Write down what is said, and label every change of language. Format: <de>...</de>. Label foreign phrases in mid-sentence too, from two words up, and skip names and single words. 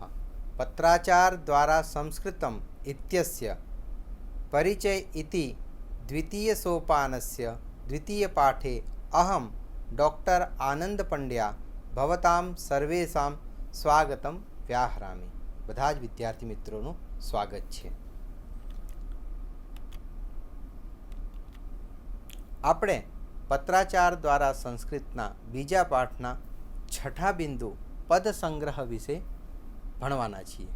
<sa>पत्राचार द्वारा संस्कृतम् इत्यस्य परिचय इति द्वितीय सोपानस्य द्वितीय पाठे अहं डॉक्टर आनंद पंड्या भवतां सर्वेषां स्वागतं व्याहरामि।</sa> <gu>બધા જ વિદ્યાર્થી મિત્રોનું સ્વાગત છે। આપણે પત્રાચાર દ્વારા સંસ્કૃતના બીજા પાઠના છઠ્ઠા બિંદુ પદ સંગ્રહ વિશે ભણવાના છીએ।</gu>